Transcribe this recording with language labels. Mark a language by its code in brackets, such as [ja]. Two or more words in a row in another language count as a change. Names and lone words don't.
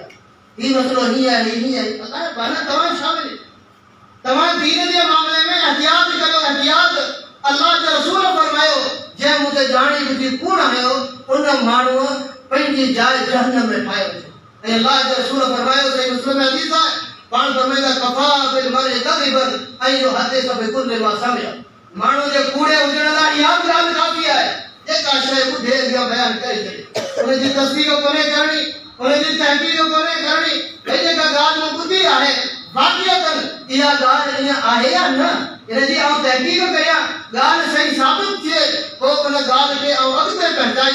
[sd] हीउ मसइलो हीअं आहे, हीअं आहे। असांजे पाण तव्हां छा मिले, तव्हां दीन जे मामले में एहतियात कयो, एहतियात। अल्लाह जो रसूल फरमायो, जंहिं मूं ते ॼाणी बुझी कूड़ हयो, उन माण्हूअ पंहिंजी जाइ जहन्नम में ठाहियो। ऐं अल्लाह जो रसूल फरमायो, सही मुस्लिम में हदीस आहे, पाण फरमाईंदा [ar] كفى بالمرء كذبا أن يحدث بكل ما سمع. [sd] माण्हू जे कूड़े हुजण लाइ इहा बि ॻाल्हि काफ़ी आहे, जेका शइ ॿुधे अॻियां बयानु करे छॾे, उनजी तस्दीक़ कोन्हे करणी, उनजी तहक़ीक़ कोन्हे करणी। भई जेका ॻाल्हि मूं ॿुधी आहे, वाक़िअतन इहा ॻाल्हि ईअं आहे या न, हिनजी आउं तहक़ीक़ करियां, ॻाल्हि सही साबित थिए, पोइ उन ॻाल्हि खे आउं अॻिते पहुचायां।